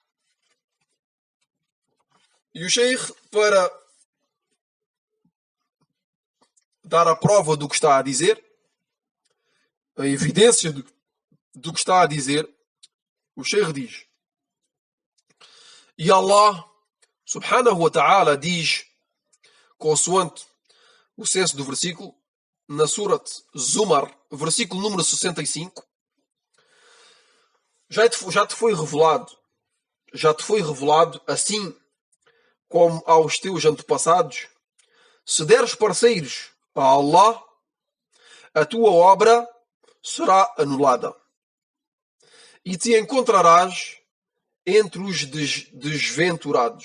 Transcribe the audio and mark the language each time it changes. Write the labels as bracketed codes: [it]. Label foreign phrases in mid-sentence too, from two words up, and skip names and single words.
[pt] E o Sheikh, para dar a prova do que está a dizer, a evidência do que está a dizer, o Sheikh diz: e [ar] الله سبحانه وتعالى [pt] diz, consoante o senso do versículo, na Surat Zumar, versículo número 65, já te foi revelado assim como aos teus antepassados, se deres parceiros a Allah, a tua obra será anulada e te encontrarás entre os desventurados.